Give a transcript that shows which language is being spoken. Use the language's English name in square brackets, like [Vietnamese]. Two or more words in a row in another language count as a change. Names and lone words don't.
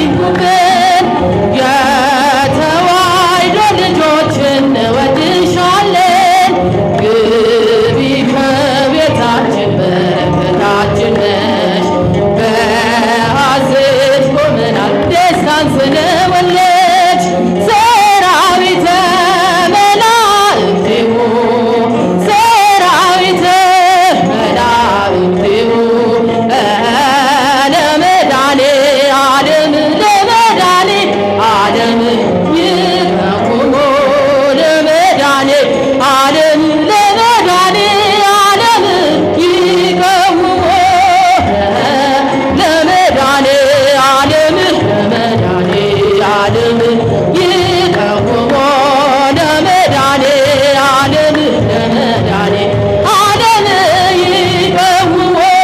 [Amharic] ሆኑብን። የተዋሕዶ ልጆች እንወድሻለን። ግቢ ከቤታችን በረከታችን ነሽ። በሐዘን ቆመናል ደስታን ስለወለድሽ። [Geez] ሰራዊተ መላእክቲሁ ሰራዊተ መላእክቲሁ ለመድኃኔ ዓለም ለመድኃኔ ዓለም ይቀውሙ ለመድኃኔ ዓለም ለመድኃኔ ዓለም ይቀውሙ ለመድኃኔ ዓለም ለመድኃኔ ዓለም ይቀውሙ ለመድኃኔ ዓለም ለመድኃኔ ዓለም ይቀውሙ